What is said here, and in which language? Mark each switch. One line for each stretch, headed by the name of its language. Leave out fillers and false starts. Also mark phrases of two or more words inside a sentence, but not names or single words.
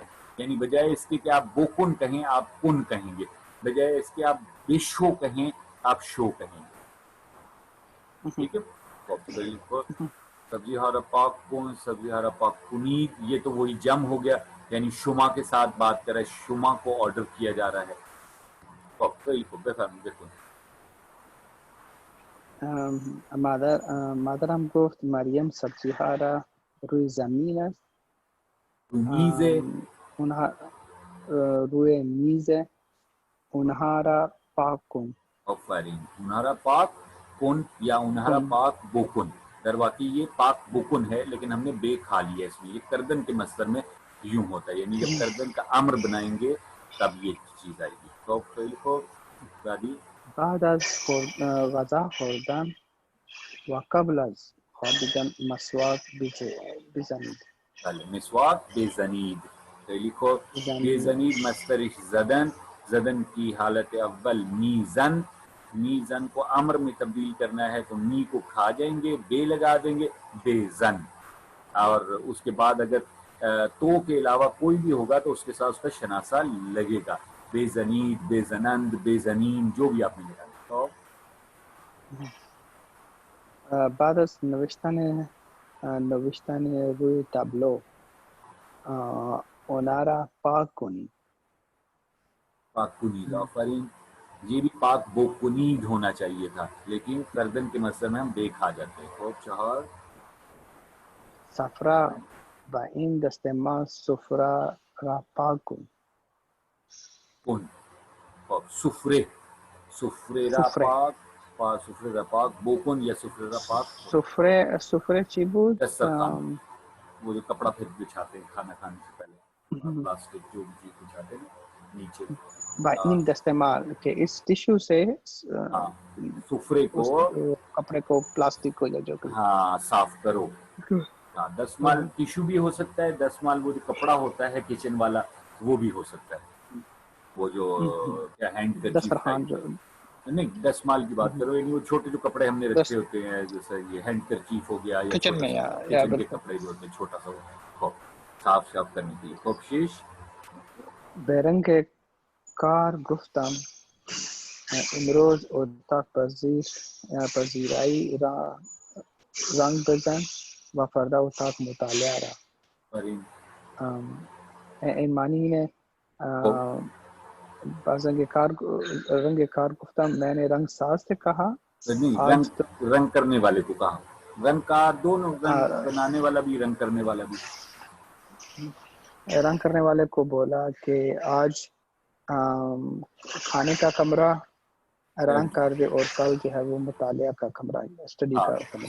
Urdu: یعنی بجائے اس کے کہ آپ بوکن کہیں آپ کن کہیں گے، بجائے اس کے آپ بشو کہیں آپ شو کہیں گے. ٹھیک ہے،
Persian: سبزی ہارا پاک کن، سبزی ہارا پاک کنید،
Urdu: یہ تو وہی جم ہو گیا یعنی شما کے ساتھ بات کر رہا ہے، شما کو آرڈر کیا جا رہا ہے.
Persian: مادرم گفت مریم سبزی ها را روی زمین است، میز اونها روی میز اونها را پاک کن.
Urdu: آفرین.
Persian: انہارا پاک کن
Urdu: یا
Persian: انہارا پاک بوکن، در واقعی
Urdu: یہ
Persian: پاک بوکن
Urdu: ہے لیکن ہم نے بے کھا لیا اس میں. یہ کردن کے مصدر میں یوں ہوتا ہے، یعنی جب کردن کا امر بنائیں گے تب یہ چیز آئے گی. تو فعل کو دادی
Persian: بعد از غذا خوردن و قبل از خوابیدن مسواک بزنید. بله مسواک بزنید.
Urdu: فعلی کو بزنید
Persian: مصدرش زدن،
Urdu: زدن کی حالت اول میزن، میزن کو امر میں تبدیل کرنا ہے تو می کو کھا جائیں گے، بے لگا دیں گے بےزن. اور اس کے بعد اگر تو کے علاوہ کوئی بھی ہوگا تو اس کے ساتھ اس کا شناسہ لگے گا.
Persian: بے زنید، بے زنند، بے زنین،
Urdu: جو بھی آپ نے لگا. تو
Persian: بعد از نوشتن روی تابلو اونا را پاک کنید. پاک کنید. آفرین.
Urdu: یہ بھی
Persian: پاک بوکنید
Urdu: ہونا چاہیے تھا لیکن کردن کے مصدر میں ہم بے کھا جاتے ہیں. تو چہار
Persian: سفرہ و این دستمال سفرہ را پاک کن. کن سفرے، سفرے را پاک، سفرے را پاک بوکن یا سفرے را پاک سفره چی بود؟
Urdu: دسترخوان، وہ جو کپڑا پھر بچھاتے ہیں کھانا کھانے سے پہلے، پلاسٹک جو بھی چیز بچھاتے ہیں نیچے.
Persian: با این دستمال
Urdu: کہ اس ٹیشو سے سفرے کو کپڑے کو پلاسٹک کو یا جو صاف کرو. دستمال ٹیشو بھی ہو سکتا ہے، دستمال وہ جو کپڑا ہوتا ہے کچن والا وہ بھی ہو سکتا ہے، وہ جو کیا ہینڈ کرچیف دسترخوان جو نہیں دستمال کی بات کرو، یعنی وہ چھوٹے جو کپڑے ہم نے رکھے ہوتے ہیں جیسے یہ ہینڈ کرچیف ہو گیا یا کچن میں کچن کے کپڑے جو ہوتے ہیں چھوٹا سا وہ صاف کرنے کے لیے. کوشش
Persian: بیرنگ کار گفتم امروز اتاق پذیرائی را رنگ بزن و فردا اتاق مطالعه را.
Urdu: ایمانی نے بعض رنگ کار گفتہ میں نے رنگ ساز سے کہا نہیں، رنگ کرنے والے کو کہا، رنگ کار دونوں، رنگ بنانے والا بھی رنگ کرنے والا بھی. رنگ کرنے والے کو بولا کہ آج کھانے کا کمرہ رنگ کر دے اور کل جو ہے وہ مطالعہ کا کمرہ اسٹڈی کا کمرہ